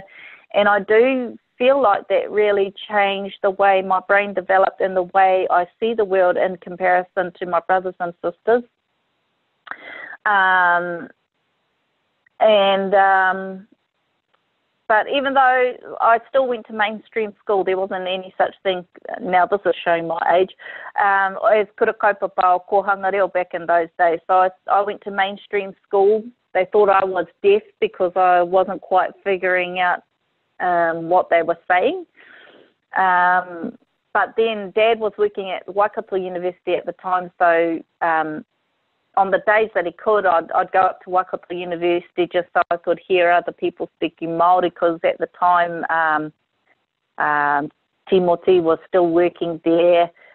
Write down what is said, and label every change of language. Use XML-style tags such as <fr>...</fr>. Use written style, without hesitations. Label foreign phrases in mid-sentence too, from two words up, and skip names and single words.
<en>And I do feel like that really changed the way my brain developed and the way I see the world in comparison to my brothers and sisters. But even though I still went to mainstream school, there wasn't any such thing, now this is showing my age, as</en> <mi>kura kaupapa o kohanga reo</mi> <en>back in those days. So I went to mainstream school. They thought I was deaf because I wasn't quite figuring out what they were saying. But but then Dad was working at Waikato University at the time, so on the days that he could, I'd go up to Waikato University just so I could hear other people speaking Māori, because at the time Timothy was still working there.</en>